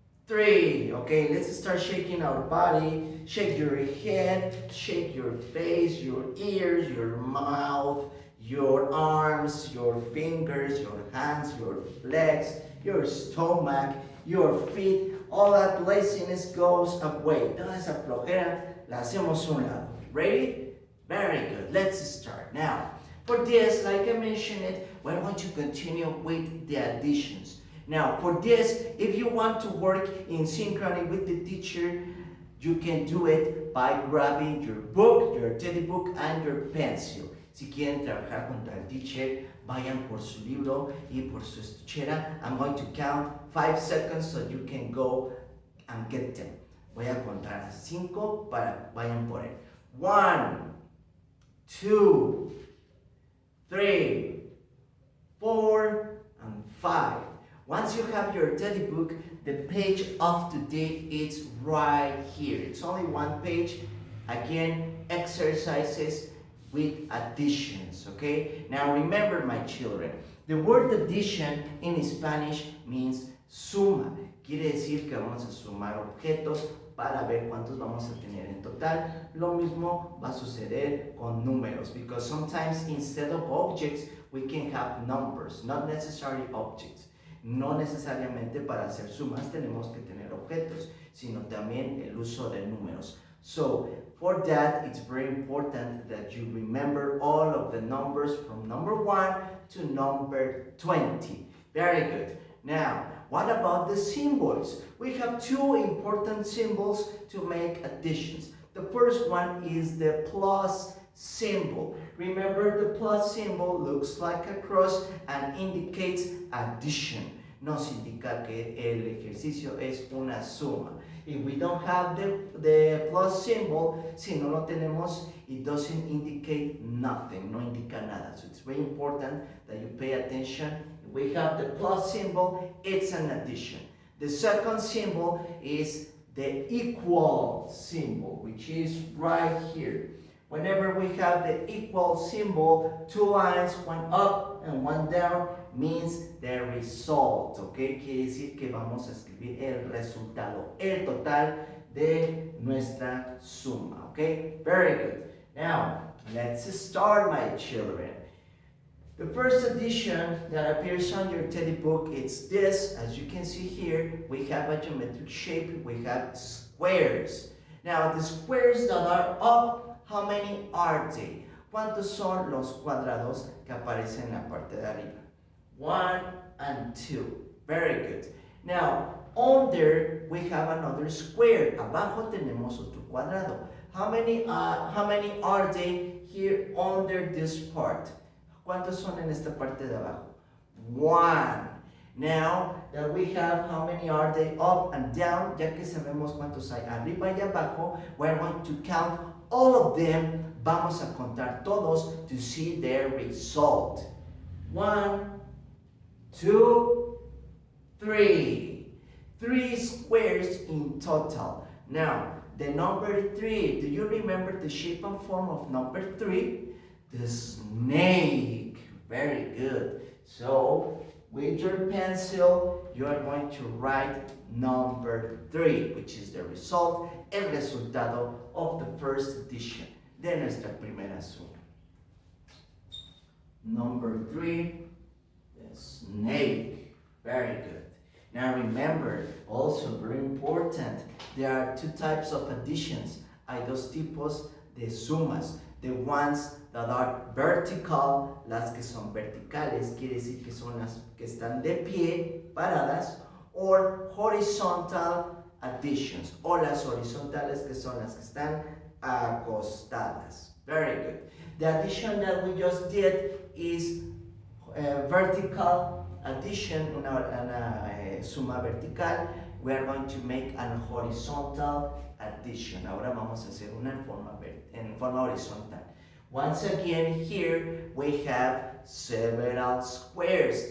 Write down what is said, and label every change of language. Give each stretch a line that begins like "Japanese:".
English: 3. Okay, let's start shaking our body. Shake your head, shake your face, your ears, your mouth, your arms, your fingers, your hands, your legs, your stomach, your feet. All that laziness goes away.
Spanish: Toda esa flojera la hacemos a un lado.
English: Ready? Very good. Let's start. Now, for this, like I mentioned it, we're going to continue with the additions. Now, for this, if you want to work in synchrony with the teacher, you can do it by grabbing your book, your teddy book, and your pencil.
Spanish: Si quieren trabajar junto al teacher, vayan por su libro y por su estuchera.
English: I'm going to count 5 seconds so you can go and get them.
Spanish: Voy a contar a 5 para vayan por él.
English: 1, 2, 3, 4, and 5. Once you have your teddy book, the page of today is right here. It's only one page. Again, exercises with additions, okay? Now remember, my children, the word addition in Spanish means suma.
Spanish: Quiere decir que vamos a sumar objetos para ver cuántos vamos a tener en total. Lo mismo va a suceder con números,
English: because sometimes instead of objects, we can have numbers, not necessarily objects.
Spanish: No necesariamente para hacer sumas tenemos que tener objetos, sino también el uso de números.
English: So, for that, it's very important that you remember all of the numbers from number 1 to number 20. Very good. Now, what about the symbols? We have 2 important symbols to make additions. The first one is the plus symbol. Remember, the plus symbol looks like a cross and indicates addition.
Spanish: Nos indica que el ejercicio es una suma.
English: If we don't have the plus symbol,
Spanish: si no lo tenemos,
English: it doesn't indicate nothing,
Spanish: no indica nada.
English: So it's very important that you pay attention. If we have the plus symbol, it's an addition. The second symbol is the equal symbol, which is right here. Whenever we have the equal symbol, 2 lines, one up and one down, means the result, okay?
Spanish: Quiere decir que vamos a escribir el resultado, el total de nuestra suma, okay?
English: Very good. Now, let's start, my children. The first addition that appears on your teddy book is this. As you can see here, we have a geometric shape, we have squares. Now, the squares that are up, how many are they?
Spanish: ¿Cuántos son los cuadrados que aparecen en la parte de arriba?
English: 1 and 2. Very good. Now, under we have another square.
Spanish: Abajo tenemos otro cuadrado.
English: How many are they here under this part?
Spanish: ¿Cuántos son en esta parte de abajo?
English: 1. Now that we have how many are they up and down,
Spanish: ya que sabemos cuántos hay arriba y abajo,
English: we're going to count all of them.
Spanish: Vamos a contar todos
English: to see their result. 1, 2, 3. 3 squares in total. Now, the number 3, do you remember the shape and form of number 3? The snake. Very good. So, with your pencil, you are going to write number 3, which is the result,
Spanish: el resultado
English: of the first edition
Spanish: de nuestra primera suma.
English: Number 3, the snake. Very good. Now remember, also very important, there are 2 types of additions.
Spanish: Hay 2 tipos de sumas.
English: The ones that are vertical,
Spanish: las que son verticales, quiere decir que son las que están de pie, paradas,
English: or horizontal additions,
Spanish: o las horizontales que son las que están acostadas.
English: Very good. The addition that we just did is vertical addition,
Spanish: una suma vertical.
English: We are going to make an horizontal addition.
Spanish: Ahora vamos a hacer una en forma horizontal.
English: Once again, here we have several squares.